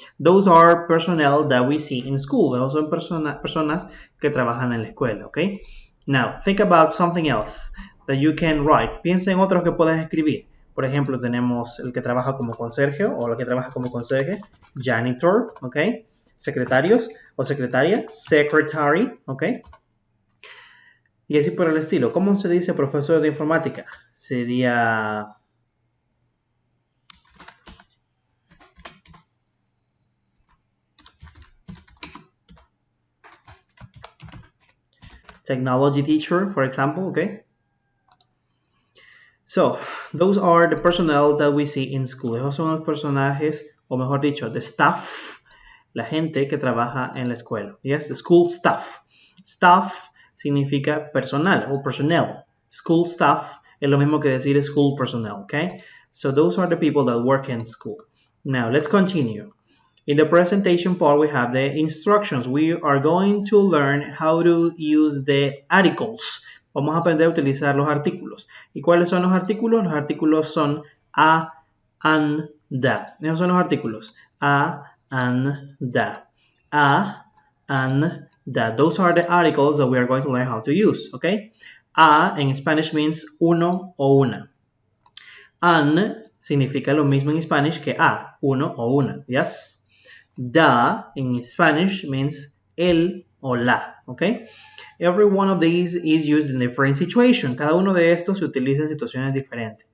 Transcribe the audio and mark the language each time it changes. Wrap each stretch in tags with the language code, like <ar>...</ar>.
<en>Those are personnel that we see in school.</en> <es>Those son personas que trabajan en la escuela, ¿ok?</es> <en>Now, think about something else that you can write.</en> <es>Piensa en otros que puedas escribir. Por ejemplo, tenemos el que trabaja como conserje o la que trabaja como conserje, janitor, ¿ok? Secretarios o secretaria, secretary, ¿ok? Y así por el estilo. ¿Cómo se dice profesor de informática?</es> <en>Sería technology teacher, for example, ¿ok? So, those are the personnel that we see in school.</en> <es>Esos son los personajes, o mejor dicho,</es> <en>the staff,</en> <es>la gente que trabaja en la escuela.</es> <en>Yes, the school staff.</en> <es>Staff significa personal o personnel. School staff es lo mismo que decir school personnel, okay?</es> <en>So, those are the people that work in school. Now, let's continue. In the presentation part, we have the instructions. We are going to learn how to use the articles.</en> <es>Vamos a aprender a utilizar los artículos. ¿Y cuáles son los artículos? Los artículos son a, an, da. Esos son los artículos.</es> <en>A, an, da. A, an, da. Those are the articles that we are going to learn how to use. Okay? A en Spanish means</en> <es>uno o una. An significa lo mismo en Spanish que a, uno o una. Yes?</es> <en>Da in Spanish means</en> <es>el o la.</es> <en>Okay? Every one of these is used in different situations.</en> <es>Cada uno de estos se utiliza en situaciones diferentes.</es>